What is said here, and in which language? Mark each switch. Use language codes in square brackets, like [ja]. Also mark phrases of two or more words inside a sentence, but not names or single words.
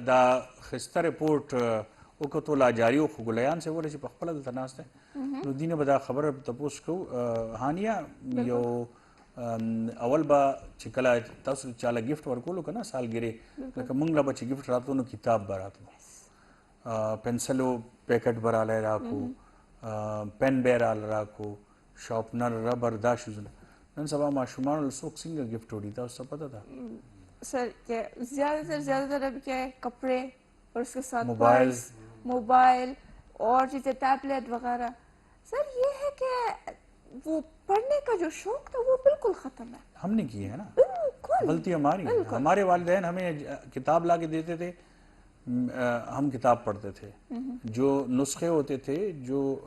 [ps] دا ښایسته رپورټ وکتو لا جاري خو ګلیان صاحب وویل چې په خپله دلته ناست دی نو دوی نه به دا خبره تپوس کوو هانیه یو اول به چې کله تاسو چاله ګفټ ورکولو که نه سالګرې لکه موږ له به چې ګفټ راتلو نو کتاب به راتلو پنسلو پیکټ به رالی راکو پین به یې راله راکو شارپنر ربر دا شیزونه نن سبا ماشومانو له څوک څنګه ګفټ وړي تاسو ته پته ده [ur] سر زیادہ تر اب کیا ہے کپڑے اور اس کے ساتھ موبائل اور چیزیں ٹیبلیٹ وغیرہ سر یہ ہے کہ وہ پڑھنے کا جو شوق تھا وہ بالکل ختم ہے ہم نے کی ہے نا غلطی ہماری ہے ہمارے والدین ہمیں کتاب لا کے دیتے تھے ہم کتاب پڑھتے تھے جو نسخے ہوتے تھے جو